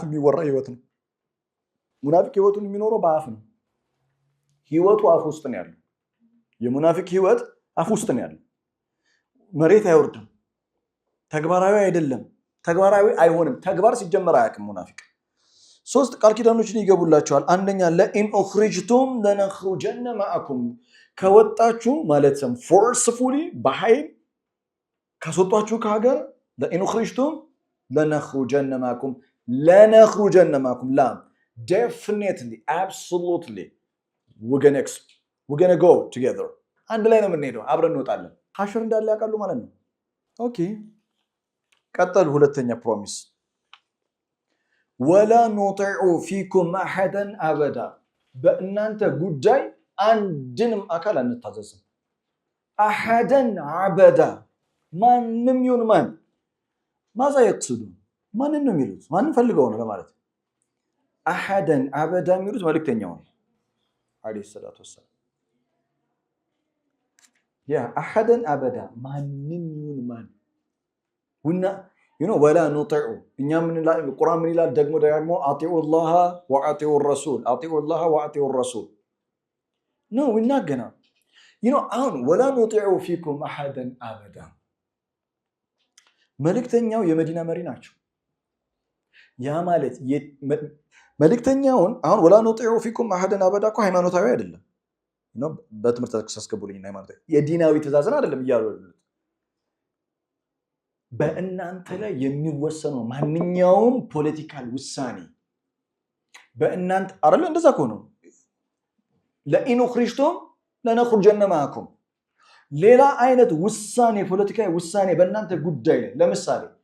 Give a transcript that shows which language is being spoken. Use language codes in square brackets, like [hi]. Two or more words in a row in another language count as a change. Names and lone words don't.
[am] የሚወራ ህይወት ነው ሙናፊቅ ህይወቱን የሚኖረው በአፍ ነው ህይወቱ አፍ ውስጥ ነው ያለው የሙናፊቅ ህይወት አፍ ውስጥ ነው ያለው መሬት አይወርድም ተግባራዊ አይደለም ተግባራዊ አይሆንም ተግባር ሲጀመር አያውቅም ሙናፊቅ ሶስት ቃል ኪዳኖችን ይገቡላቸዋል አንደኛ [ar] لئن أخرجتم لنخرجن معكم [am] ከወጣችሁ ማለትም ፎርስፉሊ በኃይል ካስወጣችሁ ከሀገር [ar] لئن أخرجتم لنخرجن معكم [am] ላ [en] definitely absolutely we're gonna go together [am] አንድ ላይ ነው የምንሄደው አብረን እንወጣለን ሐሽር እንዳለ ያውቃሉ ማለት ነው ኦኬ ቀጠል ሁለተኛ ፕሮሚስ [ar] ولا نطيع فيكم احدا ابدا [am] በእናንተ ጉዳይ አንድንም አካል አንታዘዝም [ar] احدا ابدا [am] ማንንም ይሁን ማን [ar] ماذا يقصد [am] ማንንም ነው የሚሉት ማንንም ፈልገው ነው ለማለት [ar] احدا ابدا [am] የሚሉት መልእክተኛው [ar] عليه الصلاة والسلام ያ احدا ابدا [am] ማንንም ይሁን ማን [ar] ولا نطيع [am] እኛ ምን ይላል ቁርአን ምን ይላል ደግሞ [ar] اطيعوا الله واطيعوا الرسول اطيعوا الله واطيعوا الرسول [en] no we're not gonna [ar] አሁን ولا نطيع فيكم احدا ابدا [am] መልእክተኛው የመዲና መሪ ናቸው ያ ማለት መልእክተኛውን አሁን [ar] ولا نطيع فيكم احدا ابدا [am] እኮ ሃይማኖታዊ አይደለም በትምህርት ተከሳስከቡልኝ ሃይማኖታዊ የዲናዊ ትእዛዝን አይደለም ይያሉ በእናንተ ላይ የሚወሰነው ማንኛውም ፖለቲካል ውሳኔ በእናንተ አይደል እንደዛ ከሆነ [ar] لئن أخرجتم لنخرجن معكم [am] ሌላ አይነት ውሳኔ ፖለቲካዊ ውሳኔ በእናንተ ጉዳይ ላይ ለምሳሌ